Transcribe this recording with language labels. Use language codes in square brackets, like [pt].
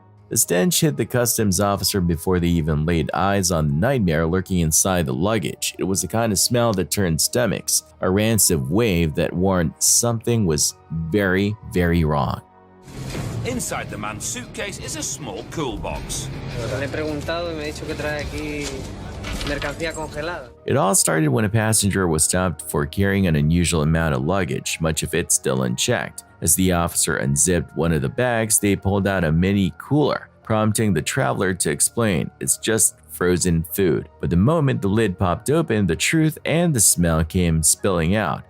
[en] The stench hit the customs officer before they even laid eyes on the nightmare lurking inside the luggage. It was the kind of smell that turned stomachs, a rancid wave that warned something was very, very wrong. Inside the man's suitcase is a small cool box. [es] Le he preguntado y me ha dicho que trae aquí mercancía congelada. [en] It all started when a passenger was stopped for carrying an unusual amount of luggage, much of it still unchecked. As the officer unzipped one of the bags, they pulled out a mini cooler, prompting the traveler to explain it's just frozen food. But the moment the lid popped open, the truth and the smell came spilling out.